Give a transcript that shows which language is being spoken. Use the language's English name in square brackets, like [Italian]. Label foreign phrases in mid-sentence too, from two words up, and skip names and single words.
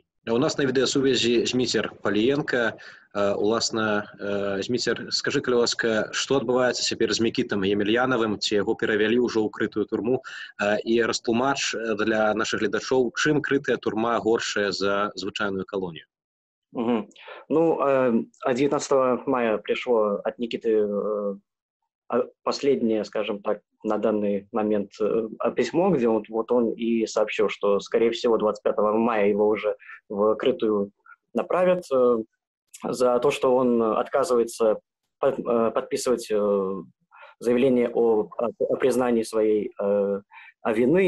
[Belarusian] У нас на відэасувязі Зміцер Паліенка. Уласна, Зміцер, скажы, калі ласка, што адбываецца цяпер з Мікітам Емельянавым, ці яго перавялі ўжо ў крытую турму, і растлумач для нашых гледачоў, чым крытая турма горшая за звычайную колонию? [Russian] Ну, 19 мая пришло от Никиты последнее, скажем так, на данный момент письмо, где он и сообщил, что, скорее всего, 25 мая его уже в крытую направят за то, что он отказывается подписывать заявление о признании своей вины.